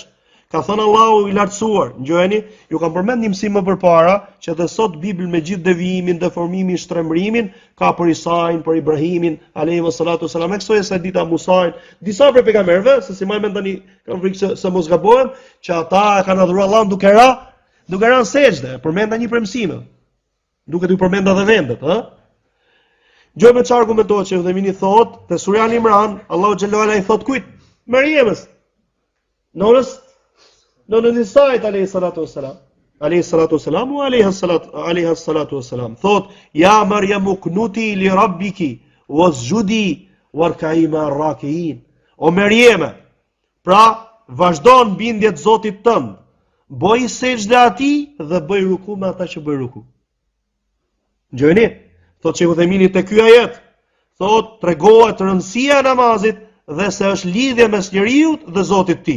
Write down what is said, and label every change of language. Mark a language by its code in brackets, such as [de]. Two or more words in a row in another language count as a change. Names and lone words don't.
[sq] Ka thënë Allahu i lartësuar, ngjojeni, ju kam përmend një mësim më përpara që edhe sot Bibla me gjithë devijimin, deformimin, shtrembërimin ka për Isain, për Ibrahimin, [ar] عليه الصلاة والسلام, [sq] kësoj sa dita Musain, disa prej pejgamberëve, se si më mendoni, kam frikë se mos gabohem, që ata e kanë adhuruar Allahun duke rënë sejdë, përmenda një prej mësimeve. Duke t'u përmenda edhe vendet, ë? Gjojmë çfarë argumentohet që Themini thotë, te Surja Imran, [ar] الله جل وعلا [sq] i thotë kujt? Mariamës. Nonën e saj [ar] عليه الصلاة والسلام وعليها الصلاة والسلام thot يا مريم اقنتي لربك واسجدي واركعي مع الراكعين. [sq] O Maryam, pra vazhdon bindjet Zotit tënd, bëj sejdë atij dhe bëj ruku me ata që bëj ruku. Gjeni, thot Sheikhu Themini te ky ajet, thot tregohet rëndësia e namazit dhe se është lidhje mes njeriu dhe Zotit tij.